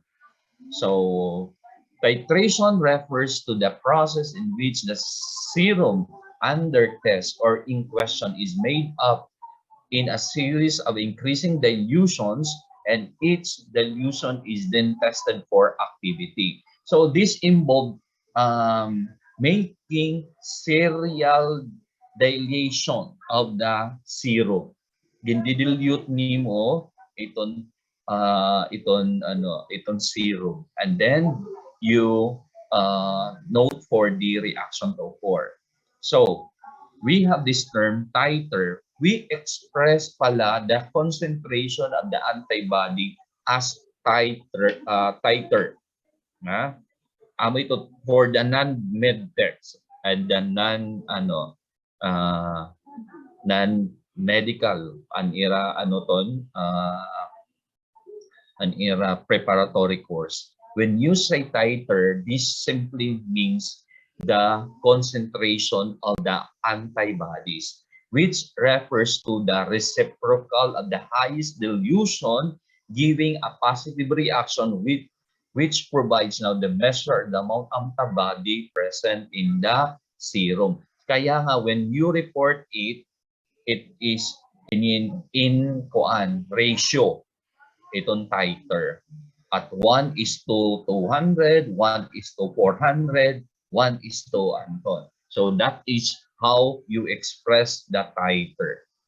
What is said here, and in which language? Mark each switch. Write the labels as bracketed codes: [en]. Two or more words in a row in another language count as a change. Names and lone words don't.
[en] So titration refers to the process in which the serum under test or in question is made up in a series of increasing dilutions, and each dilution is then tested for activity. So this involved making serial dilation of the serum. [war] Gindidilute nimo iton [en] serum, and then you note for the reaction to occur. So we have this term titer. We express pala the concentration of the antibody as titer. Na? Ito for the non-med text and the uh, non-medical an era preparatory course. When you say titer, this simply means the concentration of the antibodies, which refers to the reciprocal of the highest dilution giving a positive reaction with which provides now the measure the amount of antibody present in the serum. [tl] Kaya nga [en] when you report it, it is in ratio itong titer. At 1 is to 200, 1 is to 400, 1 is to Anton. So that is how you express the titer.